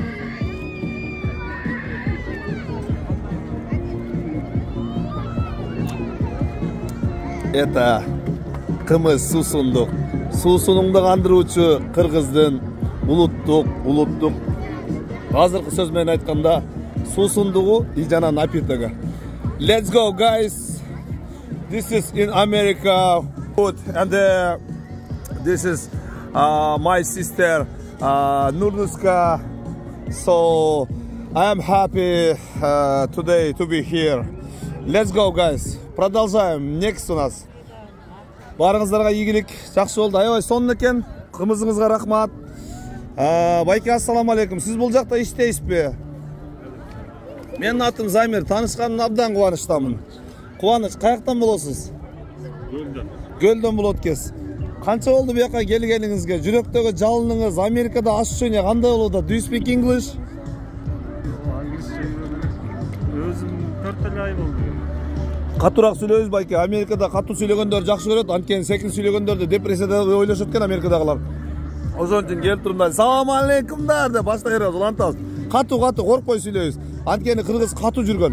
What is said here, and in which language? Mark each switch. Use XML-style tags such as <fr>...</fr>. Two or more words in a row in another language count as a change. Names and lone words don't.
<ky>Это кымыз суусундук. Суусунуңду кандыруучу кыргыздын улуттук азыркы сөз менен айтканда суусундугу жана напитогу.</ky> <en>Let's go guys. This is in America food and this is my sister Nurduska. So I am happy today to be here. Let's go guys.</en> <ru>Продолжаем. Next у нас.</ru> <ky>Барыңыздарга ийгилик, жакшы болду. Аябай сонун экен. Кымызыңызга рахмат. Байке</ky> <ar>السلام عليكم.</ar> <ky>Сиз бул жакта иштейсизби? Менин атым Замир. Таанышканыма абдан кубанычтамын. Кубаныч, каяктан болосуз? Көлдөн болот экенсиз. Канча болду буяка келгениңизге? Жүрөктөгү жалыныңыз Америкада ощущение кандай болду?</ky> <en>Do you speak English?</en> <ky>Өзүм 4 ай болду. Катуураак сүйлөйбүз байке. Америкада катуу сүйлөгөндөр жакшы көрөт. Анткени секин сүйлөгөндөрдү депрессияда ойлошот экен Америкадагылар. Ошон үчүн келип туруп, "Салам алейкумдар" деп баштай беребиз. Улантабыз. Катуу коркпой сүйлөйбүз. Анткени кыргыз катуу жүргөн.</ky>